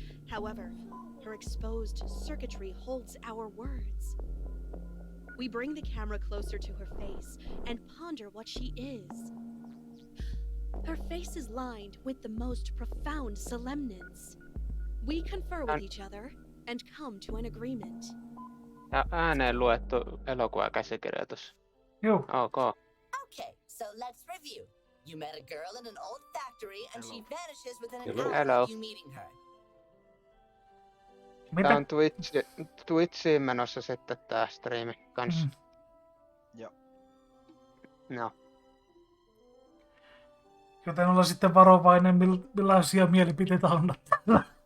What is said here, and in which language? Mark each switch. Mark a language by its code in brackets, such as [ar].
[en] However, her exposed circuitry holds our words. We bring the camera closer to her face and ponder what she is. Her face is lined with the most profound solemnance. We confer with each other and come to an agreement. [fi] Ja ääneen luettu elokuvakäsikirjoitus. Joo. [en] Ok. Okay, so let's review. You met a girl in an old factory and she vanishes within an Hello. hour Hello. of you meeting her. [fi] Tää Mitä? on Twitchiin menossa sitten tää striimi kanssa. Joo. No. Joten olla sitten varovainen, millaisia mielipiteitä annat täällä.